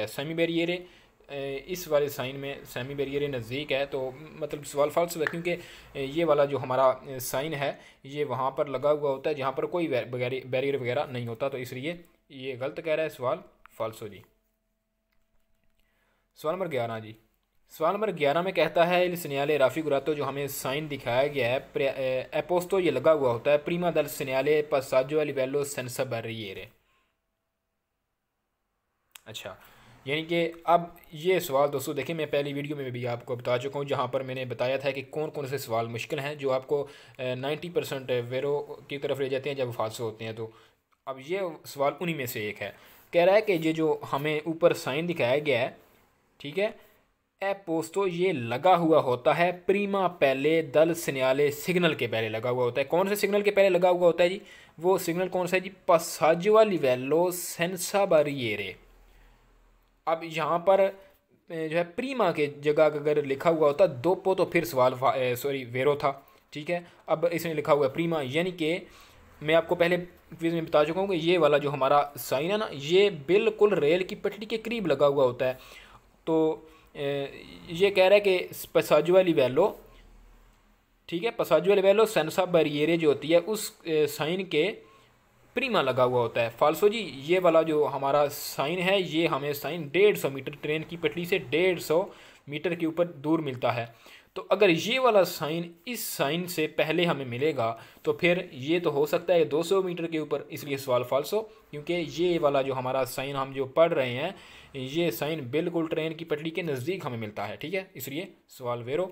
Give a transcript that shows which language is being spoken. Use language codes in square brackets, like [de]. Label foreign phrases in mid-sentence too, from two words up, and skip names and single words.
[hi] सेमी बैरियर इस वाले साइन में सेमी बैरियर नज़दीक है तो मतलब सवाल फॉल्स हुआ, क्योंकि ये वाला जो हमारा साइन है ये वहाँ पर लगा हुआ होता है जहाँ पर कोई बैरियर वगैरह नहीं होता, तो इसलिए ये गलत कह रहा है, सवाल फॉल्स हो जी। सवाल नंबर 11 जी। सवाल नंबर 11 में कहता है [it] il segnale raffigurato [hi] जो हमें साइन दिखाया गया है एपोस्तो ये लगा हुआ होता है [it] prima del segnale passaggio a livello senza barriere। [hi] अच्छा, यानी कि अब ये सवाल दोस्तों देखिए, मैं पहली वीडियो में भी आपको बता चुका हूँ जहाँ पर मैंने बताया था कि कौन कौन से सवाल मुश्किल हैं जो आपको 90% वेरो की तरफ ले जाते हैं जब फालसो होते हैं। तो अब ये सवाल उन्हीं में से एक है। कह रहा है कि ये जो हमें ऊपर साइन दिखाया गया है, ठीक है, [it] è posto [hi] ये लगा हुआ होता है प्रीमा पहले [it] del segnale [hi] सिग्नल के पहले लगा हुआ होता है। कौन से सिग्नल के पहले लगा हुआ होता है जी? वो सिग्नल कौन सा है जी? [it] passaggio a livello senza barriere। [hi] अब यहाँ पर जो है प्रीमा के जगह अगर लिखा हुआ होता दोपो तो फिर सवाल सॉरी वेरो था, ठीक है। अब इसने लिखा हुआ है प्रीमा, यानी कि मैं आपको पहले क्विज में बता चुका हूँ कि ये वाला जो हमारा साइन है ना ये बिल्कुल रेल की पटरी के करीब लगा हुआ होता है। तो ये कह रहा है कि [it] passaggio a livello, [hi] ठीक है, [it] passaggio a livello senza barriere [hi] जो होती है उस साइन के प्रीमा लगा हुआ होता है। फाल्सो जी ये वाला जो हमारा साइन है ये हमें साइन 150 मीटर ट्रेन की पटरी से 150 मीटर के ऊपर दूर मिलता है। तो अगर ये वाला साइन इस साइन से पहले हमें मिलेगा तो फिर ये तो हो सकता है 200 मीटर के ऊपर, इसलिए सवाल फाल्सो, क्योंकि ये वाला जो हमारा साइन हम जो पढ़ रहे हैं ये साइन बिल्कुल ट्रेन की पटरी के नज़दीक हमें मिलता है, ठीक है, इसलिए सवाल वेरो।